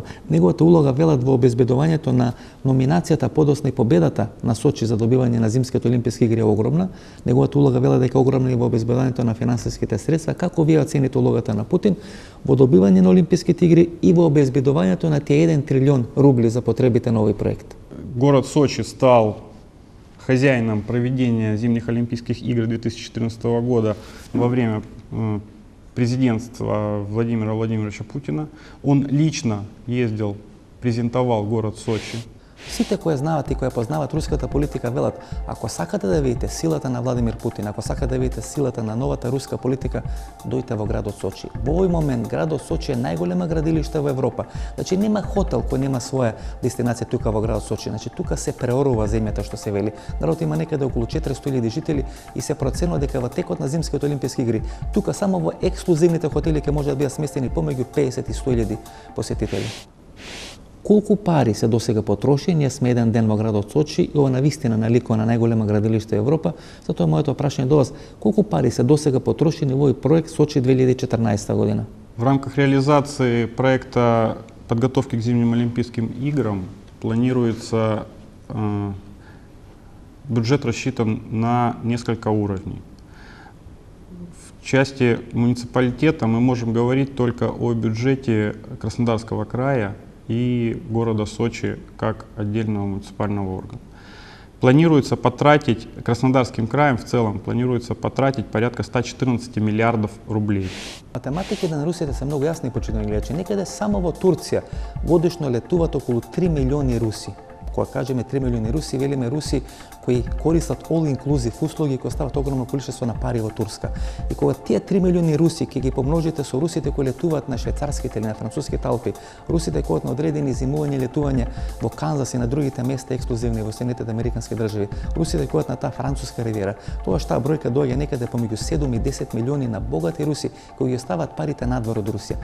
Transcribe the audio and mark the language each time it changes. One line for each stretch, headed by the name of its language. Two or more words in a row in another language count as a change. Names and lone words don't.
Macedonian: Неговата улога велат во обезбедувањето на номинацијата, подосна и победата на Сочи за добивање на Зимските олимписки игри е огромна. Неговата улога велат дека е огромна и во обезбедувањето на финансиските средства. Како вие оцените улогата на Путин во добивање на олимписките игри и во обезбедувањето на тие 1 трилион рубли за потребите на овој проект?
Russian: Город Сочи стал хозяином проведения Зимних Олимпийских игр 2014 года во время президентства Владимира Владимировича Путина. Он лично ездил, презентовал город Сочи.
Macedonian: Сите кои знаат и кои познават руската политика велат, ако сакате да видите силата на Владимир Путин, ако сакате да видите силата на новата руска политика, дојдете во градот Сочи. Во овој момент градот Сочи е најголема градилиште во Европа. Значи нема хотел кој нема своја дестинација тука во градот Сочи. Значи тука се преорува земјата, што се вели. Градот има некаде околу 400.000 жители и се проценува дека во текот на Зимските олимписки игри тука само во ексклузивните хотели ќе може да бидат сместени помеѓу 50 и 100.000 посетители. Колку пари се досега потроши, ние сме еден ден во градот Сочи и ова навистина наликува на најголема градилиште во Европа, затоа моето прашање до вас, колку пари се досега потрошени во овој проект Сочи 2014 година?
Russian: В рамках реализации проекта подготовки к Зимним Олимпийским играм планируется бюджет рассчитан на несколько уровней. В части муниципалитета мы можем говорить только о бюджете Краснодарского края и города Сочи как отдельного муниципального органа. Планируется потратить, Краснодарским краем в целом, планируется потратить порядка 114 милиардов рублей.
Macedonian: Математиките на русите се многу јасни, почитувани гледачи. Некаде само во Турција годишно летуваат околу 3 милиони руси. Кога кажеме 3 милиони руси, велиме руси кои користат all-inclusive услуги, кои стават огромно количество на пари во Турска. И кога тие 3 милиони руси ќе ги помножите со русите кои летуваат на швајцарските или на француските Алпи, русите кои на одредени зимување и летување во Канзас и на другите места ексклузивни во Соединетите американски држави, русите кои на таа француска ривиера, тогаш таа бројка доаѓа некаде помеѓу 7 и 10 милиони на богати руси кои ги остават парите надвор од Русија.